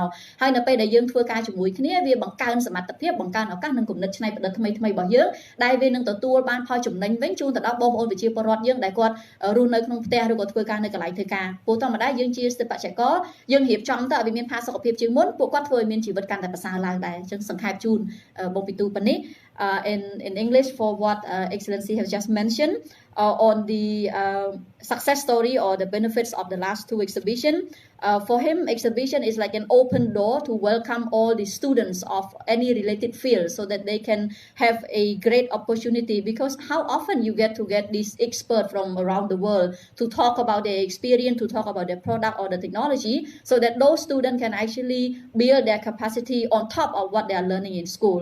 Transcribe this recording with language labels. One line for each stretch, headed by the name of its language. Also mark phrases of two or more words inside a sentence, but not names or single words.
Khmer: ហើយនៅពេលដែលយើងធ្វើការជាមួយគ្នាវាបង្កើនសមត្ថភាពបង្កើនឱកាសនិងគំនិតច្នៃប្រឌិតថ្មីៗរបស់យើងដែលវានឹងទទួលបានផលចំណេញវិញជូនទៅដល់បងប្អូនប្រជាពលរដ្ឋយើងដែលគាត់រស់នៅក្នុងផ្ទះឬក៏ធ្វើការនៅកន្លែងធ្វើការព្រោះធម្មតាយើងជាស្ថាបត្យករយើងរៀបចំទៅឲ្យវាមានផាសុកភាពជាងមុនពួកគាត់ធ្វើឲ្យមានជីវិតកាន់តែប្រសើរឡើងដែរអញ្ចឹងសង្ខេបជូនបងពីទូប៉ុណ្នេះ
English: in English for what Excellency has just mentioned on the success story or the benefits of the last two exhibition. For him, exhibition is like an open door to welcome all the students of any related field so that they can have a great opportunity because how often you get these experts from around the world to talk about their experience, to talk about their product or the technology so that those students can actually build their capacity on top of what they are learning in school.